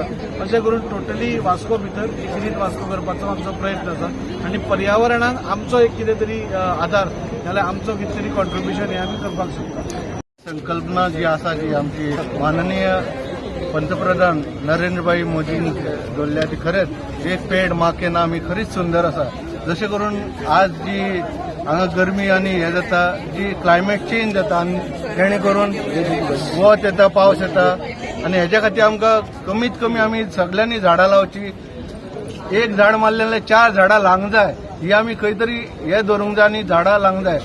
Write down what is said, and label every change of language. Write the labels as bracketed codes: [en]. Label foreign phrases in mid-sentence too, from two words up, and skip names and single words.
[kok] अशें करून टोटली वास्को भितर ग्रीन वास्को करपाचो आमचो प्रयत्न आसा आणि पर्यावरणाक आमचो एक कितें तरी आधार जाल्यार आमचो कितें तरी कॉन्ट्रिब्युशन हें आमी करपाक शकता। संकल्पना जी आसा जी आमची माननीय पंतप्रधान नरेंद्रभाई मोदींनी दवरल्या ती खरेंच [hi] एक पेड माँ के नाम [kok] ही खरीच सुंदर आसा। जशें करून आज जी हांगा गरमी आनी हे जाता, जी [en] climate change [kok] जाता आनी जेणे करून वत येता पावस येता आनी हेच्या खातीर आमकां कमीत कमी आमी सगळ्यांनी झाडां लावची। एक झाड मारलेले 4 झाडां लावंक जाय ही आमी खंय तरी हे धरूंक जाय आनी झाडां लावंक जाय।